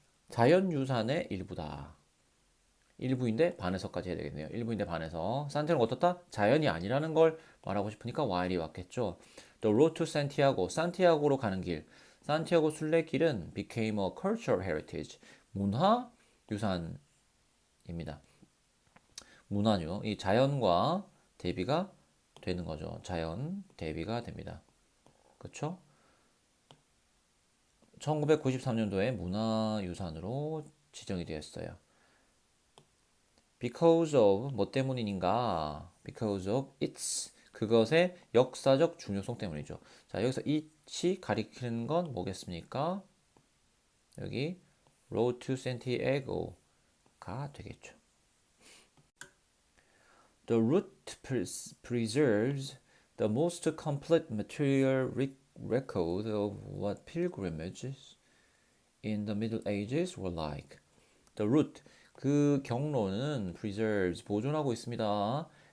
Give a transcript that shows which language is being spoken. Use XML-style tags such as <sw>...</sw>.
<ko>자연유산의 일부다. 일부인데 반해서까지 해야 되겠네요. 일부인데 반해서. 산티아고는 어떻다? 자연이 아니라는 걸 말하고 싶으니까 while이 왔겠죠.</ko> <en>The road to Santiago,</en> <ko>산티아고로 가는 길. 산티아고 순례길은</ko> <en>became a cultural heritage,</en> <ko>문화 유산입니다. 문화요. 이 자연과 대비가 되는 거죠. 자연 대비가 됩니다. 그렇죠? 1993년도에 문화유산으로 지정이 되었어요.</ko> <en>Because of</en> <ko>뭐 때문인가?</ko> <en>Because of its</en> <ko>그것의 역사적 중요성 때문이죠. 자, 여기서 it이 가리키는 건 뭐겠습니까? 여기 Road to Santiago가 되겠죠.</ko> <en>The route preserves the most complete material record of what pilgrimages in the Middle Ages were like. The route,</en> <ko>그 경로는</ko> <en>preserves,</en> <ko>보존하고 있습니다.</ko>